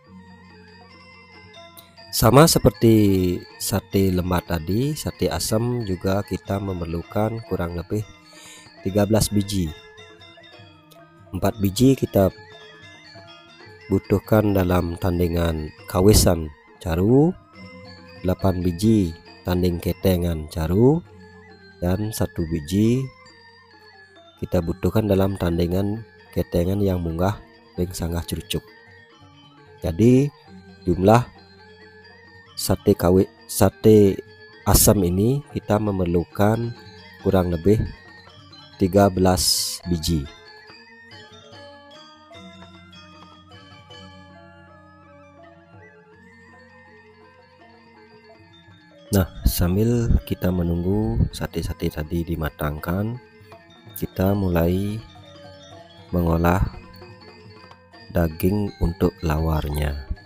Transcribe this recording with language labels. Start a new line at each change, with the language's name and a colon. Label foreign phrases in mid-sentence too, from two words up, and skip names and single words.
Indonesian: Sama seperti sate lemak tadi, sate asam juga kita memerlukan kurang lebih 13 biji. 4 biji kita butuhkan dalam tandingan kawisan caru, 8 biji tanding ketengan caru, dan 1 biji kita butuhkan dalam tandingan ketengan yang
Balinese: munggah ring sanggah curucuk.
Indonesian: Jadi jumlah sate asam ini kita memerlukan kurang lebih 13 biji. Nah, sambil kita menunggu sate-sate tadi dimatangkan, kita mulai mengolah daging untuk lawarnya.